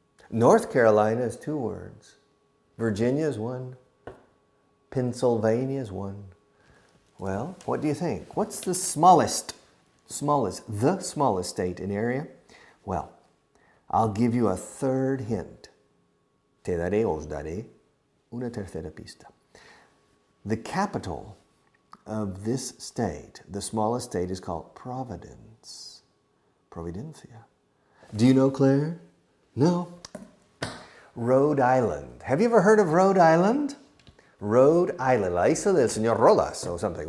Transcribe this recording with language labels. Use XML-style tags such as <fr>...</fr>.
<en>North Carolina is 2 words. Virginia is 1. Pennsylvania is 1. Well, what do you think? What's the smallest state in area? Well, I'll give you a third hint.</en> <es>Os daré una tercera pista.</es> <en>The capital of this state, the smallest state, is called Providence. Providencia. Do you know, Claire? No. Rhode Island. Have you ever heard of Rhode Island? Rhode Island,</en> <es>la isla del señor Rodas</es> <en>or something.</en>